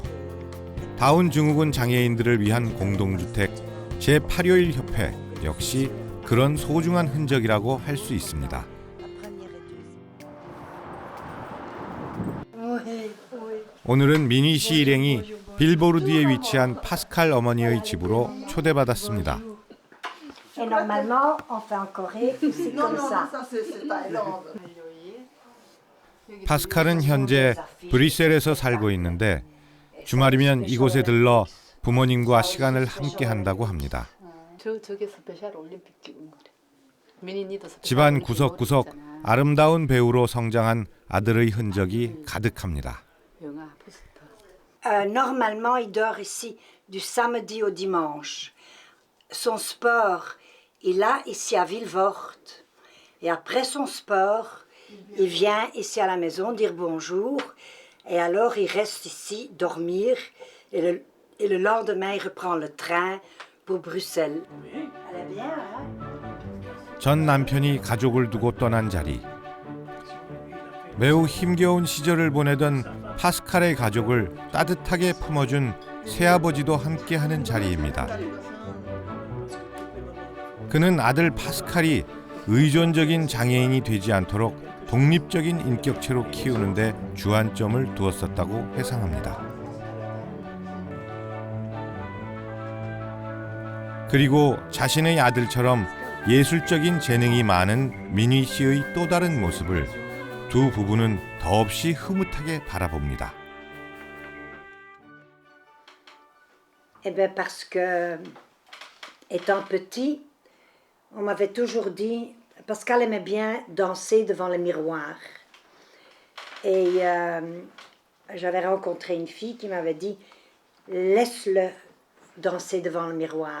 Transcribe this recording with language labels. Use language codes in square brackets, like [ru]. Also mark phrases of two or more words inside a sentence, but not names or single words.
[ko] 다운 증후군 장애인들을 위한 공동주택 제8요일 협회 역시 그런 소중한 흔적이라고 할 수 있습니다. 오늘은 미니 씨 일행이 빌보르드에 위치한 파스칼 어머니의 집으로 초대받았습니다. [fr] Et normalement, on fait en Corée, c'est comme ça. [ko] 파스칼은 현재 브뤼셀에서 살고 있는데 주말이면 이곳에 들러 부모님과 시간을 함께 한다고 합니다. 저게 스페셜 올림픽 찍은 거래. 집안 구석구석 아름다운 배우로 성장한 아들의 흔적이 가득합니다. [fr] Normalement, il dort ici du samedi au dimanche. Son sport, il a ici à Vilvoorde. Et après son sport, il vient ici à la maison dire bonjour. Et alors, il reste ici dormir. Et le lendemain, il reprend le train pour Bruxelles. Elle est bien, hein? [ko] 전 남편이 가족을 두고 떠난 자리. 매우 힘겨운 시절을 보내던 파스칼의 가족을 따뜻하게 품어준 새아버지도 함께하는 자리입니다. 그는 아들 파스칼이 의존적인 장애인이 되지 않도록 독립적인 인격체로 키우는데 주안점을 두었었다고 회상합니다. 그리고 자신의 아들처럼 예술적인 재능이 많은 민희 씨의 또 다른 모습을 두 부부는 더없이 흐뭇하게 바라봅니다. [fr] Eh bien parce que, étant petit, on m'avait toujours dit, Pascal aimait bien danser devant le miroir. Et j'avais rencontré une fille qui m'avait dit, laisse-le danser devant le miroir.